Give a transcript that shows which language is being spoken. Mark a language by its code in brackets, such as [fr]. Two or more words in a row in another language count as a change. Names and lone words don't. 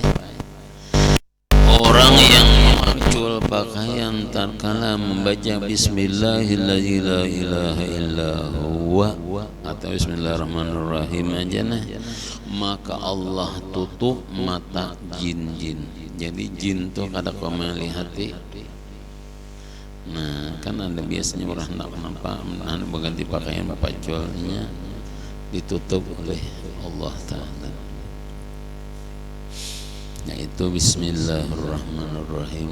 [bjn] Orang yang memacul pakaian tatkala membaca Bismillahirrahmanirrahim atau Bismillahirrahmanirrahim aja nah, maka Allah tutup mata jin-jin. Jadi jin tuh kada kau melihati. Nah kan ada biasanya orang nak nampak berganti pakaian paculnya ditutup oleh Allah Ta'ala. Yaitu Bismillahirrahmanirrahim.